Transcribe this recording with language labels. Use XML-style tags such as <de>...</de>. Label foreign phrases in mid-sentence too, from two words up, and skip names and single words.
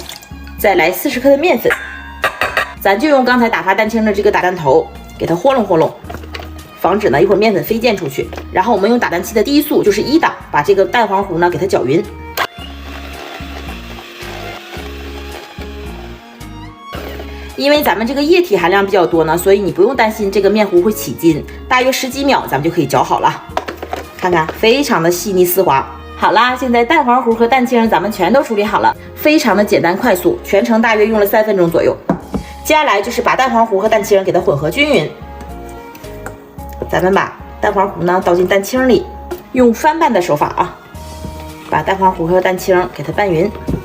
<zh>再來40克的麵粉，咱就用剛才打發蛋清的這個打蛋頭給它和弄，防止呢一會兒麵粉飛濺出去。然後我們用打蛋器的低速，就是1檔，把這個蛋黃糊呢給它攪勻。因為咱們這個液體含量比較多呢，所以你不用擔心這個麵糊會起筋，大約10幾秒咱們就可以攪好了。看看，非常的細膩絲滑。好啦，現在蛋黃糊和蛋清咱們全都處理好了，非常的簡單快速，全程大約用了3分鐘左右。接下來就是把蛋黃糊和蛋清給它混合均勻。咱們把蛋黃糊呢倒進蛋清裡，用翻拌的手法啊，把蛋黃糊和蛋清給它拌勻。</zh>